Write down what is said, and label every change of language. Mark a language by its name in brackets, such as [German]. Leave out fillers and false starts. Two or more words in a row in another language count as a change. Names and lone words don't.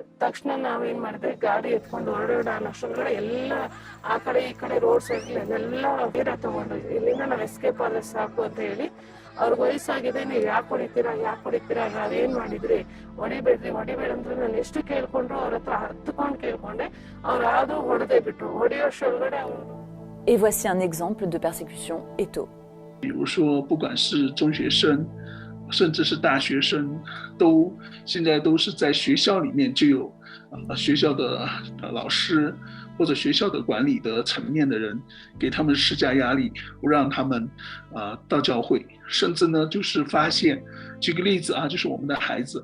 [Kannada] ತಕ್ಷಣ ನಾವೇನ್ ಮಾಡಿದ್ವಿ, ಗಾಡಿ ಎತ್ಕೊಂಡು ಹೊರಡೋಣ ಅನ್ನೋಷ್ಟೊಳಗಡೆ ಎಲ್ಲ ಆ ಕಡೆ ಈ ಕಡೆ [English] road side [Kannada] ಎಲ್ಲ ವೀರ ತಗೊಂಡ್ವಿ. ಇಲ್ಲಿಂದ ನಾವ್ ಎಸ್ಕೇಪ್ ಆದ್ರೆ ಸಾಕು ಅಂತ ಹೇಳಿ, ಅವ್ರಿಗೆ ವಯಸ್ಸಾಗಿದೆ, ನೀವು ಯಾಕೆ ಹೊಡಿತೀರಾ ನಾವೇನ್ ಮಾಡಿದ್ರಿ, ಹೊಡಿಬೇಡ್ರಿ ಅಂದ್ರೆ ನಾನು ಎಷ್ಟು ಕೇಳ್ಕೊಂಡ್ರು ಅವ್ರ ಹತ್ರ ಹತ್ಕೊಂಡು ಕೇಳ್ಕೊಂಡೆ. ಅವ್ರು ಆದ್ರೂ ಹೊಡೆದೇ ಬಿಟ್ರು. ಹೊಡೆಯೋಷ್ಟೊಳಗಡೆ ಅವ್ರು. [French] Et voici un exemple de persécution étau. [Chinese] 比如说，不管是中学生，甚至是大学生，现在都是在学校里面就有学校的老师或者学校的管理的层面的人给他们施加压力，不让他们到教会，甚至呢就是发现，举个例子啊，就是我们的孩子。